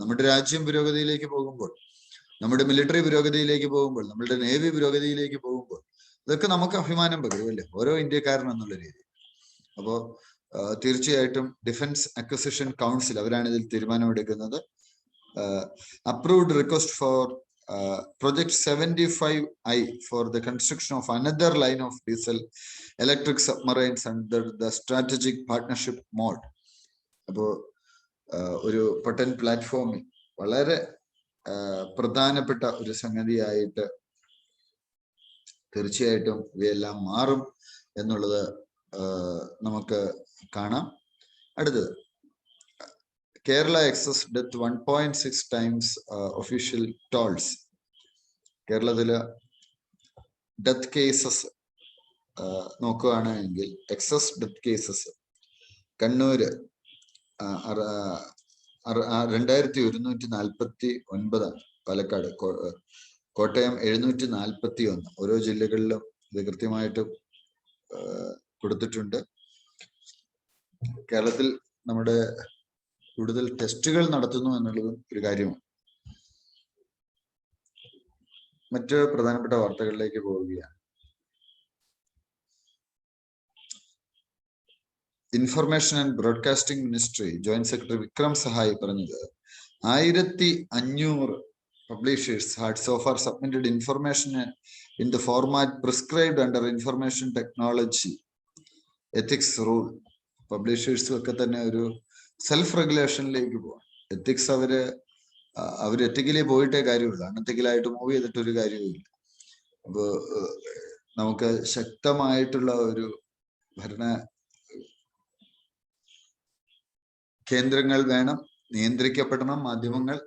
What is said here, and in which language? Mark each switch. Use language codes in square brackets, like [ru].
[ml] നമ്മുടെ രാജ്യം പുരോഗതിയിലേക്ക് പോകുമ്പോൾ, നമ്മുടെ മിലിറ്ററി പുരോഗതിയിലേക്ക് പോകുമ്പോൾ, നമ്മുടെ നേവി പുരോഗതിയിലേക്ക് പോകുമ്പോൾ ഇതൊക്കെ നമുക്ക് അഭിമാനം പകരും അല്ലേ, ഓരോ ഇന്ത്യക്കാരൻ എന്നുള്ള രീതിയിൽ. അപ്പോൾ തീർച്ചയായിട്ടും ഡിഫൻസ് അക്വിസിഷൻ കൗൺസിൽ അവരാണ് ഇതിൽ തീരുമാനമെടുക്കുന്നത്. [en] approved request for project 75I for the construction of another line of diesel electric submarines under the strategic partnership mode. [ml] അപ്പോൾ ഒരു പൊട്ടൻ പ്ലാറ്റ്ഫോമിൽ വളരെ പ്രധാനപ്പെട്ട ഒരു സംഗതിയായിട്ട് തീർച്ചയായിട്ടും ഇവയെല്ലാം മാറും എന്നുള്ളത് നമുക്ക് കാണാം. അടുത്തത്, [en] Kerala excess death 1.6 times official tolls. [ml] കേരളത്തില് ഡെത്ത് കേസസ് നോക്കുകയാണെങ്കിൽ excess death cases Kannur 2149, Palakkad, Kottayam 741. ഓരോ ജില്ലകളിലും ഇത് കൃത്യമായിട്ട് കൊടുത്തിട്ടുണ്ട്. കേരളത്തിൽ നമ്മുടെ കൂടുതൽ ടെസ്റ്റുകൾ നടത്തുന്നു എന്നുള്ളതും ഒരു കാര്യമാണ്. മറ്റ് പ്രധാനപ്പെട്ട വാർത്തകളിലേക്ക് പോവുകയാണ്. [en] information and broadcasting ministry joint secretary Vikram Sahay [ml] പറഞ്ഞത് [en] 1500 publishers had so far submitted information in the format prescribed under information technology ethics rule. [ml] പബ്ലിഷേഴ്സും ഒക്കെ തന്നെ ഒരു സെൽഫ് റെഗുലേഷനിലേക്ക് പോവാം. എത്തിക്സ് അവര് എത്തിക്കലി പോയിട്ടേ കാര്യമില്ല, അൺഎത്തിക്കലായിട്ട് മൂവ് ചെയ്തിട്ടൊരു കാര്യവുമില്ല. അപ്പോ നമുക്ക് ശക്തമായിട്ടുള്ള ഒരു ഭരണ കേന്ദ്രങ്ങൾ വേണം, നിയന്ത്രിക്കപ്പെടണം മാധ്യമങ്ങൾ.